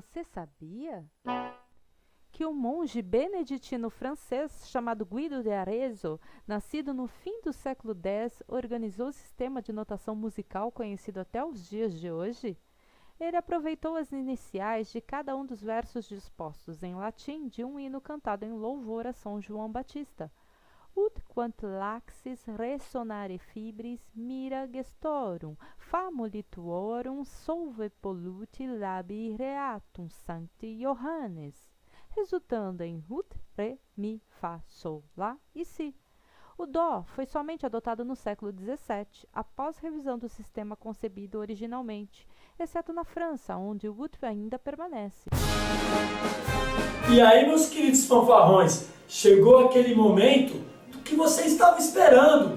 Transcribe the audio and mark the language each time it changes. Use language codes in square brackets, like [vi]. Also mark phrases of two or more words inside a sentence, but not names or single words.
[pt] sabia que um monge beneditino francês chamado Guido de Arezzo, nascido no fim do século X, organizou o sistema de notação musical conhecido até os dias de hoje? Ele aproveitou as iniciais de cada um dos versos dispostos em latim de um hino cantado em louvor a São João Batista. [la] Ut quant laxis resonare fibris mira gestorum, famuli tuorum solve polluti labi reatum sancti Johannes, [pt] resultando em [la] Ut, Re, Mi, [pt] Fá, Sol, Lá e Si. O Dó foi somente adotado no século XVII, após revisão do sistema concebido originalmente, exceto na França, onde o Ut ainda permanece. E aí, meus queridos fanfarrões, chegou aquele momento que você estava esperando.